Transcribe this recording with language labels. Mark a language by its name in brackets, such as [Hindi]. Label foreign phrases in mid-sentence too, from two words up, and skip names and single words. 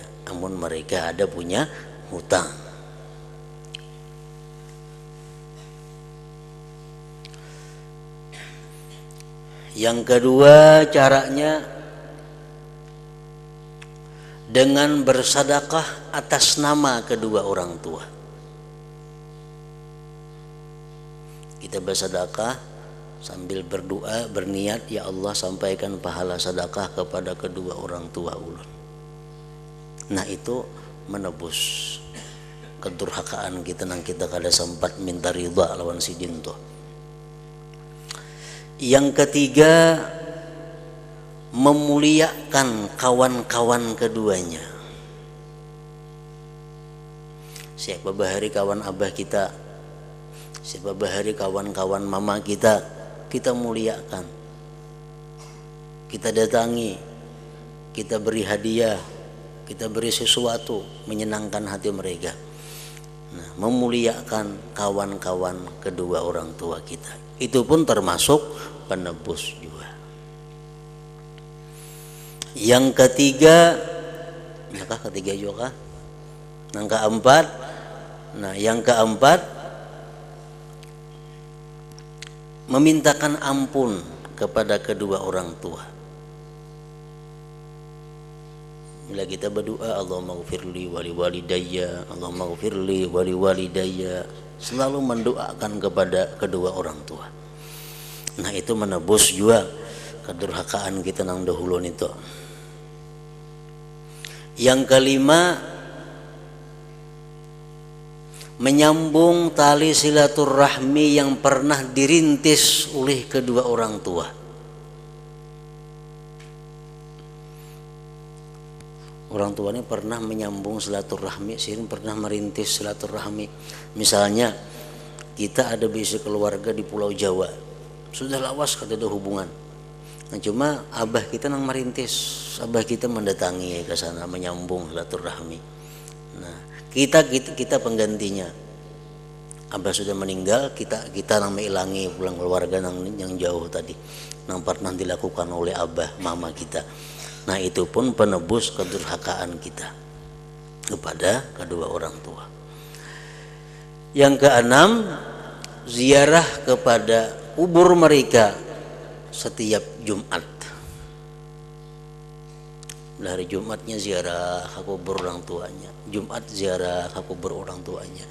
[Indonesian] Namun mereka ada punya hutang. Yang kedua caranya dengan bersedekah atas nama kedua orang tua. Kita bersedekah sambil berdoa, berniat, ya Allah sampaikan pahala sedekah kepada kedua orang tua ulun. [Banjar] Nah, itu menebus kedurhakaan kita nang kita kada sempat minta ridha lawan sidin tuh. [Indonesian] Yang ketiga, memuliakan kawan-kawan keduanya. Siapa bahari kawan abah kita, siapa bahari kawan-kawan mama kita, kita muliakan, kita datangi, kita beri hadiah, kita beri sesuatu menyenangkan hati mereka. Nah, memuliakan kawan-kawan kedua orang tua kita, itu pun termasuk penebus juga. [Banjar] Yang ketiga, nakah ketiga juga? [Indonesian] Yang keempat, nah yang keempat, memintakan ampun kepada kedua orang tua. Bila kita berdoa, [Arabic] اللهم اغفر لي ولوالدي, اللهم اغفر لي ولوالدي, [Indonesian] selalu mendoakan kepada kedua orang tua. [Banjar] Nah, itu menebus juga kedurhakaan kita nang dahulu itu. [Indonesian] Yang kelima, menyambung tali silaturahmi yang pernah dirintis oleh kedua orang tua. Orang tua ini pernah menyambung silaturahmi, sering pernah merintis silaturahmi. [Banjar] Misalnya kita ada bisi keluarga di Pulau Jawa, sudah lawas kada ada hubungan. Nah, cuma abah kita nang merintis, abah kita mendatangi ke sana menyambung silaturahmi. [Indonesian] Nah, kita penggantinya. [Banjar] Abah sudah meninggal, kita nang mengilangi pulang keluarga nang yang jauh tadi, nang pernah dilakukan oleh abah mama kita. [Indonesian] Nah, itu pun penebus kedurhakaan kita kepada kedua orang tua. Yang keenam, ziarah kepada kubur mereka setiap Jumat. Hari Jumatnya ziarah ke kubur orang tuanya, Jumat ziarah ke kubur orang tuanya.